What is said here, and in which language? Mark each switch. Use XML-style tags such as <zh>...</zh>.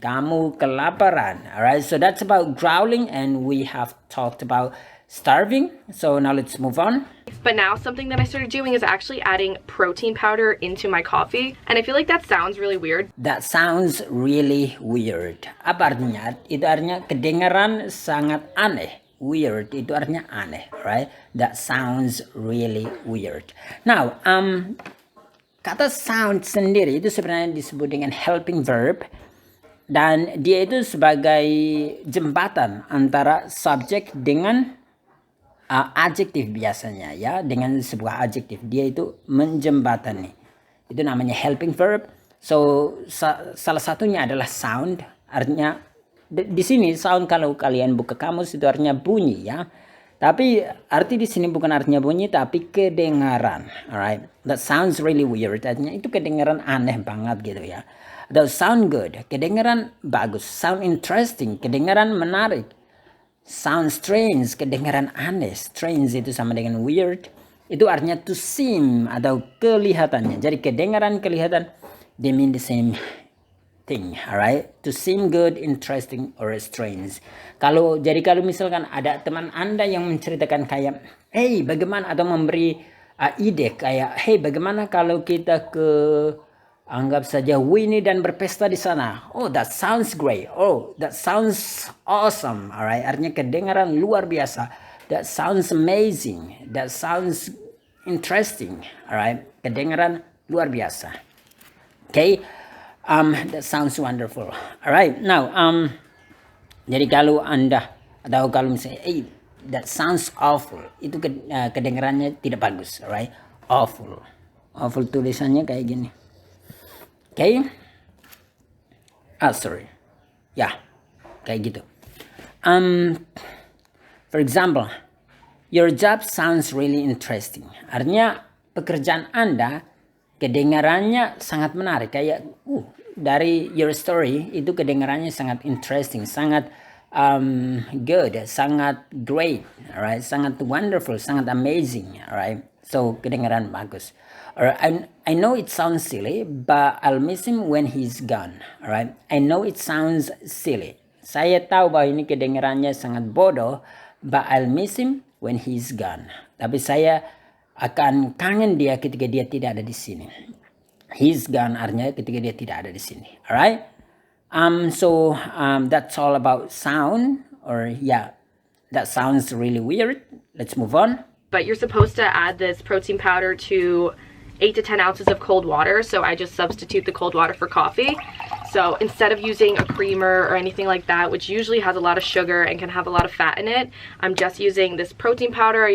<id>Kamu kelaparan.</id> <en>Alright, so that's about growling, and we have talked about starving. So now let's move on. But now something that I started doing is actually adding protein powder into my coffee. And I feel like that sounds really weird. That sounds really weird.</en> <id>Apa artinya? Itu artinya kedengaran sangat aneh. Weird itu artinya aneh, right?</id> <en>That sounds really weird.</en> <id>Now, kata sound sendiri itu sebenarnya disebut dengan helping verb. Dan dia itu sebagai jembatan antara subjek dengan adjektif biasanya ya, dengan sebuah adjektif dia itu menjembatani. Itu namanya helping verb. So salah satunya adalah sound, artinya di sini sound kalau kalian buka kamus itu artinya bunyi ya. Tapi arti di sini bukan artinya bunyi tapi kedengaran. Alright.</id> <en>That sounds really weird.</en> <id>Artinya itu kedengaran aneh banget gitu ya.</id> <en>That sound good.</en> <id>Kedengaran bagus.</id> <en>Sound interesting.</en> <id>Kedengaran menarik. Sound strange. Kedengaran aneh. Strange itu sama dengan weird. Itu artinya to seem atau kelihatannya. Jadi kedengaran, kelihatan,</id> <en>they mean the same thing, alright? To seem good, interesting, or strange.</en> <id>Kalau misalkan ada teman Anda yang menceritakan kayak, hey bagaimana, atau memberi ide kayak, hey bagaimana kalau kita ke anggap saja Winnie dan berpesta di sana.</id> <en>Oh, that sounds great. Oh, that sounds awesome. Alright,</en> <id>artinya kedengaran luar biasa.</id> <en>That sounds amazing. That sounds interesting.</en> <id>Alright, kedengaran luar biasa. Okay.</id> <en>That sounds wonderful. Alright, now,</en> <id>jadi kalau Anda, atau kalau misalnya,</id> <en>hey, that sounds awful,</en> <id>itu kedengarannya tidak bagus,</id> <en>alright? Awful.</en> <id>Awful tulisannya kayak gini. Okay?</id> <en>Sorry.</en> <id>Ya, kayak gitu.</id> <en>For example, your job sounds really interesting.</en> <id>Artinya, pekerjaan Anda, kedengarannya sangat menarik. Kayak, dari your story itu kedengarannya sangat interesting, sangat good, sangat great, alright, sangat wonderful, sangat amazing, alright. So kedengaran bagus.</id> <en>Alright, I know it sounds silly, but I'll miss him when he's gone, alright. I know it sounds silly.</en> <id>Saya tahu bahwa ini kedengarannya sangat bodoh,</id> <en>but I'll miss him when he's gone.</en> <id>Tapi saya akan kangen dia ketika dia tidak ada di sini.</id> <en>He's gone</en> <id>artinya ketika dia tidak ada di sini. Alright?</id> <en>So that's all about sound. Or yeah, that sounds really weird. Let's move on. But you're supposed to add this protein powder to 8 to 10 ounces of cold water. So I just substitute the cold water for coffee. So instead of using a creamer or anything like that, which usually has a lot of sugar and can have a lot of fat in it, I'm just using this protein powder.</en>